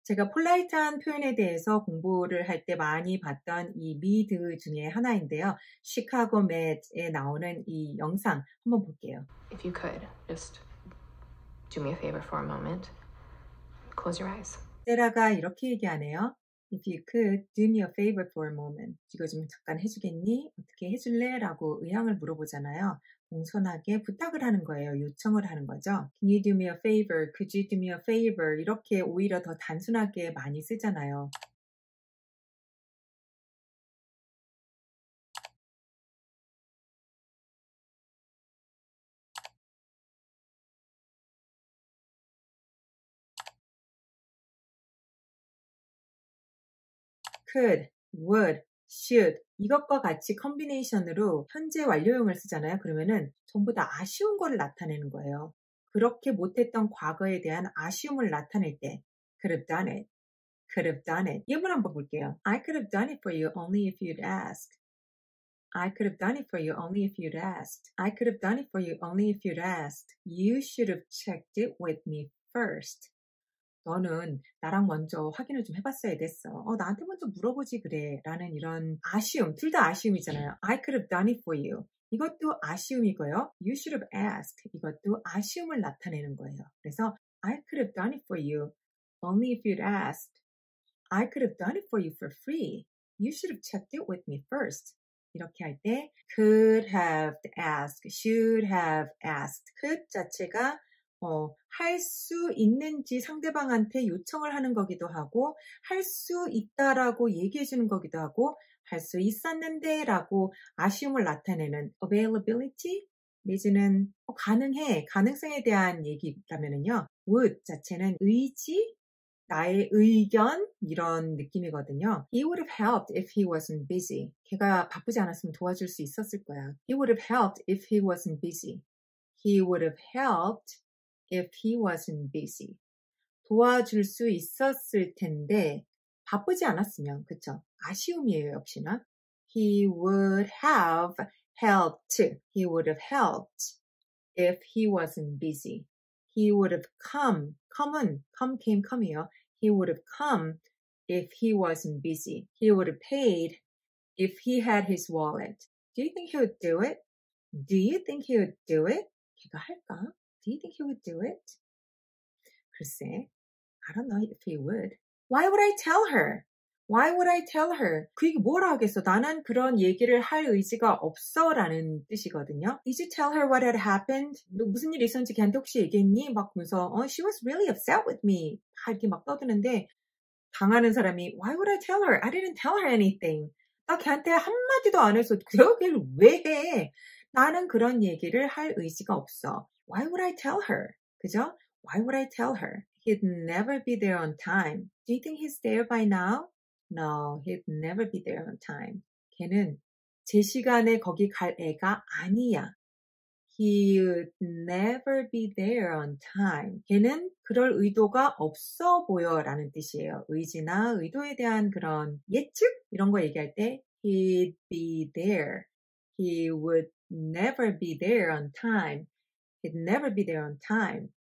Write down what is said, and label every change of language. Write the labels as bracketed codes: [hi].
[ko] 제가 폴라이트한 표현에 대해서 공부를 할 때 많이 봤던 이 미드 중에 하나인데요. 시카고 맷에 나오는 이 영상 한번 볼게요. [en] If you could, just do me a favor for a moment. Close your eyes. [ko] 세라가 이렇게 얘기하네요. [en] If you could do me a favor for a moment. [ko] 이거 좀 잠깐 해주겠니? 어떻게 해줄래? 라고 의향을 물어보잖아요. 공손하게 부탁을 하는 거예요. 요청을 하는 거죠. [en] Can you do me a favor? Could you do me a favor? [ko] 이렇게 오히려 더 단순하게 많이 쓰잖아요. could, would, should 이것과 같이 컨비네이션으로 현재 완료형을 쓰잖아요. 그러면은 전부 다 아쉬운 거를 나타내는 거예요. 그렇게 못했던 과거에 대한 아쉬움을 나타낼 때 [en] could have done it, could have done it. [ko] 예문 한번 볼게요. [en] I could have done it for you only if you'd asked. I could have done it for you only if you'd asked. I could have done it for you only if you'd asked. You should have checked it with me first. [ko] 너는 나랑 먼저 확인을 좀 해봤어야 됐어. 나한테 먼저 물어보지 그래. 라는 이런 아쉬움, 둘 다 아쉬움이잖아요. [en] I could have done it for you. [ko] 이것도 아쉬움이고요. [en] You should have asked. [ko] 이것도 아쉬움을 나타내는 거예요. 그래서 [en] I could have done it for you only if you'd asked. I could have done it for you for free. You should have checked it with me first. [ko] 이렇게 할 때 [en] could have asked, should have asked. [ko] could 자체가 할 수 있는지 상대방한테 요청을 하는 거기도 하고 할 수 있다라고 얘기해 주는 거기도 하고 할 수 있었는데 라고 아쉬움을 나타내는 availability 내지는 가능해, 가능성에 대한 얘기라면은요. would 자체는 의지, 나의 의견 이런 느낌이거든요. [en] He would have helped if he wasn't busy. [ko] 걔가 바쁘지 않았으면 도와줄 수 있었을 거야. [en] He would have helped if he wasn't busy. He would have helped if he wasn't busy. [ko] 도와줄 수 있었을 텐데 바쁘지 않았으면, 그쵸? 아쉬움이에요, 역시나. [en] He would have helped. He would have helped if he wasn't busy. He would have come. come came come이요. He would have come if he wasn't busy. He would have paid if he had his wallet. Do you think he would do it? Do you think he would do it? [ko] 걔가 할까? [en] Do you think he would do it? [ko] 글쎄, [en] I don't know if he would. Why would I tell her? Why would I tell her? [ko] 그 얘기 뭐라 하겠어? 나는 그런 얘기를 할 의지가 없어 라는 뜻이거든요. [en] Did you tell her what had happened? [ko] 너 무슨 일이 있었는지 걔한테 혹시 얘기했니? 막 보면서 [en] she was really upset with me. [ko] 다 이렇게 막 떠드는데 당하는 사람이 [en] Why would I tell her? I didn't tell her anything. [ko] 나 걔한테 한마디도 안 해서 내가 걔를 왜 해? 나는 그런 얘기를 할 의지가 없어. [en] Why would I tell her? [ko] 그죠? [en] Why would I tell her? He'd never be there on time. Do you think he's there by now? No, he'd never be there on time. [ko] 걔는 제 시간에 거기 갈 애가 아니야. [en] He would never be there on time. [ko] 걔는 그럴 의도가 없어 보여 라는 뜻이에요. 의지나 의도에 대한 그런 예측? 이런 거 얘기할 때 [en] he'd be there. He would never be there on time. He'd never be there on time.